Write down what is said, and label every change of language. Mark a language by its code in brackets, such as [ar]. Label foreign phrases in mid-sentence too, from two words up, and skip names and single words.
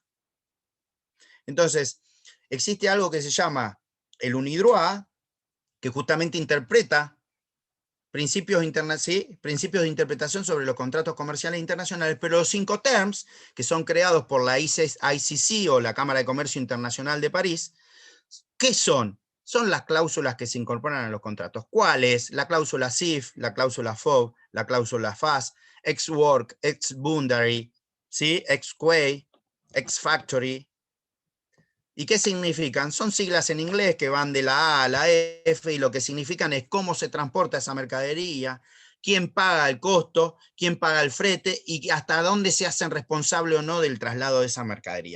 [es] Entonces, existe algo que se llama el UNIDROIT, que justamente interpreta principios de interpretación sobre los contratos comerciales internacionales, pero los 5 terms, que son creados por la ICC o la Cámara de Comercio Internacional de París, ¿qué son? Son las cláusulas que se incorporan a los contratos. ¿Cuáles? La cláusula CIF, la cláusula FOB, la cláusula FAS, ex-work, ex-boundary, ¿sí? Ex-quay, ex-factory. ¿Y qué significan? Son siglas en inglés que van de la A a la F, y lo que significan es cómo se transporta esa mercadería, quién paga el costo, quién paga el frete y hasta dónde se hacen responsable o no del traslado de esa mercadería.